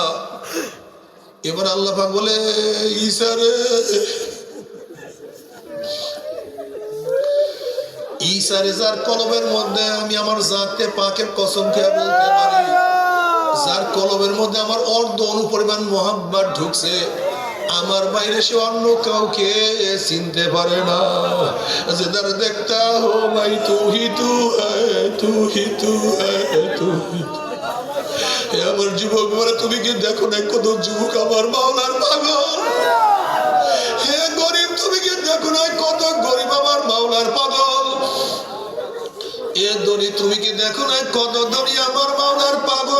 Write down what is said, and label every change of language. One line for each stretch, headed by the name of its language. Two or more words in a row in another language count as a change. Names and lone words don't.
Bangla: এবার আল্লাহ পাক বলে, ঈসা রে, ঈসা রে যার কলবের মধ্যে আমি আমার জাতে পাকের কসম খেয়ে বলতে পারি, যার কলবের মধ্যে আমার অর্ধ অণু পরিমাণ মোহাব্বত ঢুকছে, আমার বাইরে সে অন্য কাউকে চিনতে পারে না।
Hindi: जिधर देखता हो भाई तू ही तू है, तू ही तू है, तू ही तू।
Bangla: আমার যুবক বলে, তুমি কি দেখো না কত যুবক আমার মাওলার পাগল? হে গরিব, তুমি কি দেখো না কত গরিব আমার মাওলার পাগল? এ ধনী, তুমি কি দেখো না কত ধনী আমার মাওলার পাগল?